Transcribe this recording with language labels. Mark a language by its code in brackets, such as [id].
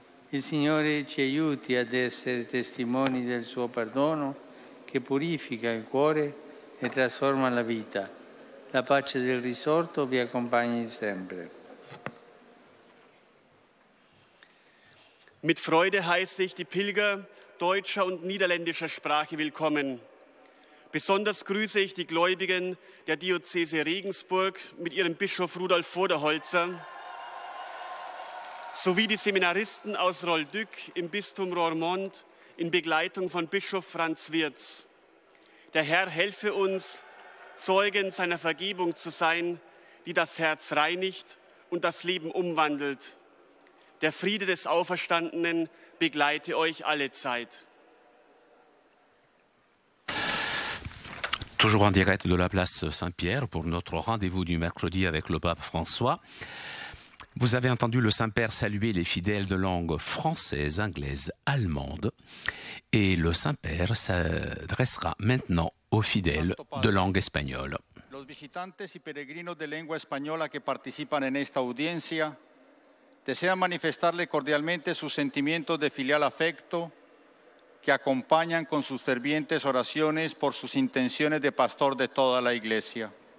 [it] Il Signore ci aiuti ad essere testimoni del suo perdono che purifica il cuore e trasforma la vita. La pace del risorto vi accompagni sempre. [de] Mit Freude heiße ich die Pilger deutscher und niederländischer Sprache willkommen. Besonders grüße ich die Gläubigen der Diözese Regensburg mit ihrem Bischof Rudolf Voderholzer sowie die Seminaristen aus Rolduc im Bistum Roermond in Begleitung von Bischof Franz Wirz. Der Herr helfe uns, Zeugen seiner Vergebung zu sein, die das Herz reinigt und das Leben umwandelt. Der Friede des Auferstandenen begleite euch alle Zeit. [fr] Toujours en direct de la place Saint-Pierre pour notre rendez-vous du mercredi avec le pape François. Vous avez entendu le Saint-Père saluer les fidèles de langue française, anglaise, allemande. Et le Saint-Père s'adressera maintenant aux fidèles de langue espagnole. [es] Los visitantes y peregrinos de lengua española que participan en esta audiencia, desea manifestarle cordialmente sus sentimientos de filial afecto que acompañan con sus fervientes oraciones por sus intenciones de pastor de toda la Iglesia.